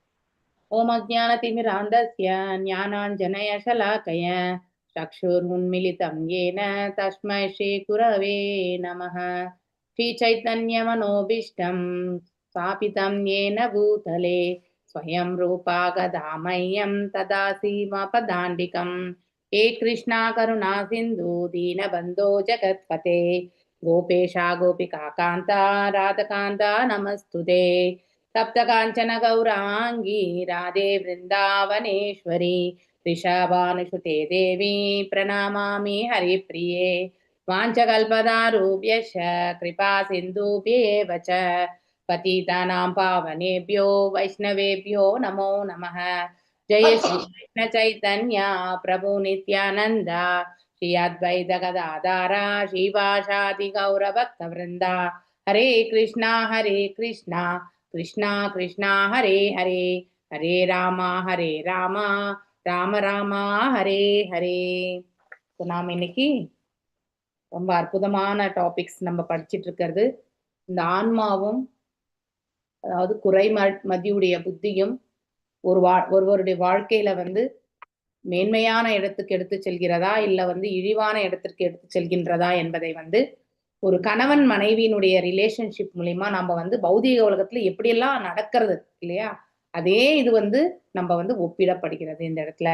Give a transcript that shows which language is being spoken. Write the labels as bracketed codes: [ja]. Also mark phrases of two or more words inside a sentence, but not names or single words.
[sa] ॐ अज्ञानतिमिरान्धस्य ज्ञानाञ्जन शलाकया चक्षुरुन्मीलितं येन तस्मै श्री गुरवे नमः. श्री चैतन्य मनोऽभीष्टं स्थापितं येन भूतले स्वयं रूपः कदामह्यं ददातिस्वपदान्तिकम्. हे कृष्णा करुणा सिंधु दीनबंधो जगत्पते गोपेशा गोपिका कांता राधकांता नमस्तुते. तप्त कांचन गौरांगी राधे वृंदावनेश्वरी ऋषभानुसुते देवी प्रणमामि हरिप्रिये. वाञ्छकल्पतरुभ्यश्च कृपा सिन्धुभ्येव च पतितानां पावनेभ्यो वैष्णवेभ्यो नमो नमः. जय श्री कृष्ण चैतन्य प्रभु नित्यानंद श्री अद्वैत गदाधरा श्रीवासादि गौर भक्त वृंदा. हरे कृष्णा कृष्णा कृष्णा हरे हरे हरे राम राम राम हरे हरे. [ta] நாம் இன்னைக்கு ரொம்ப அற்புதமான டாபிக்ஸ் நம்ம படிச்சுட்டு இருக்கிறது. இந்த ஆன்மாவும் அதாவது குறைமதியுடைய புத்தியும் ஒருவருடைய வாழ்க்கையில மேன்மையான இடத்துக்கு எடுத்து செல்கிறதா இல்ல இழிவான இடத்திற்கு எடுத்து செல்கின்றதா என்பதை ஒரு கணவன் மனைவியினுடைய ரிலேஷன்ஷிப் மூலியமா நம்ம பௌதிக உலகத்துல எப்படியெல்லாம் நடக்கிறது இல்லையா, அதே இது நம்ம ஒப்பிடப்படுகிறது இந்த இடத்துல.